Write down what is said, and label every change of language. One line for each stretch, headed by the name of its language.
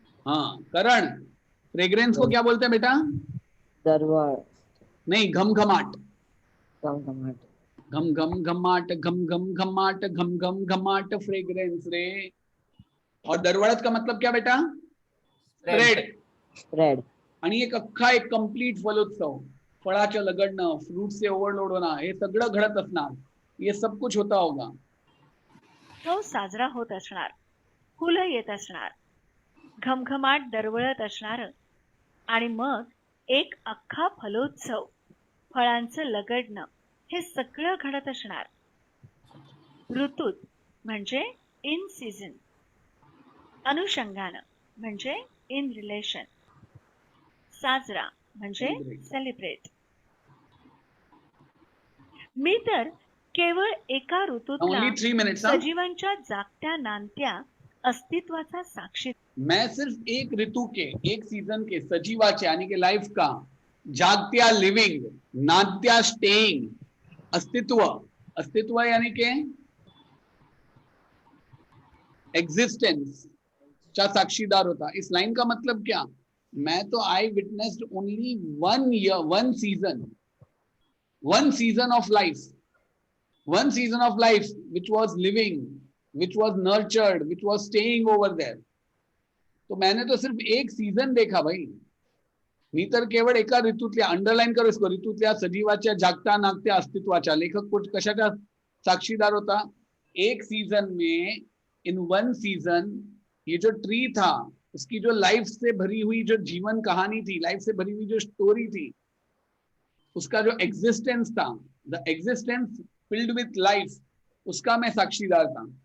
Hindi: हाँ करण, फ्रेग्रेंस को क्या बोलते हैं बेटा?
Marathi: दरवळ.
Hindi: नहीं, घमघमाट।
Marathi: घमघमाट. घम घम घमाट, घम घम घमाट, घम घम घमाट, फ्रेग्रेंस रे।
Hindi: और दरवळत का मतलब क्या बेटा?
English: Spread. Spread.
Marathi: आणि एक अख्खा एक कंप्लीट फलोत्सव, फळाचं लगडणं, फ्रूट से ओव्हरलोड होणं, हे सगळं घडत असणार,
Hindi: ये सब कुछ होता होगा।
Marathi: तो साजरा होत असणार, फुलं येत असणार, घमघमाट दरवळत असणार, आणि मग एक अख्खा फलोत्सव, फळांचं लगडणं, हे सगळं घडत असणार. ऋतूत म्हणजे इन सीझन, अनुषंगानं म्हणजे इन रिलेशन, साजरा म्हणजे
English: Celebrate. Celebrate.
Marathi: मी तर केवळ एका ऋतूतला
English: Only 3 minutes. हाँ?
Marathi: सजीवांच्या जागत्या नांदत्या अस्तित्वाचा साक्षी.
Hindi: मैं सिर्फ एक ऋतु के, एक सीजन के सजीवाचे यानी कि लाइफ का, जागत्या लिविंग, नाट्या स्टेइंग, अस्तित्व, अस्तित्व यानी कि एग्जिस्टेंस का साक्षीदार होता. इस लाइन का मतलब क्या? मैं तो
English: I witnessed only 1 year, 1 season, 1 season of life, 1 season of life which was living, which was nurtured, which was staying over there.
Hindi: तो मैंने तो सिर्फ एक सीजन देखा भाई.
Marathi: मी तर केवळ एका ऋतूतल्या, अंडरलाईन करू इसको, ऋतूतल्या सजीवाच्या जागत्या नागत्या अस्तित्वाच्या.
Hindi: लेखक कुछ कशाचा साक्षीदार होता? एक सीजन में, इन 1 season, ये जो ट्री था उसकी जो लाइफ से भरी हुई जो जीवन कहानी थी, लाइफ से भरी हुई जो स्टोरी थी, उसका जो एग्जिस्टेंस था,
English: the existence filled with life,
Hindi: उसका मैं साक्षीदार था.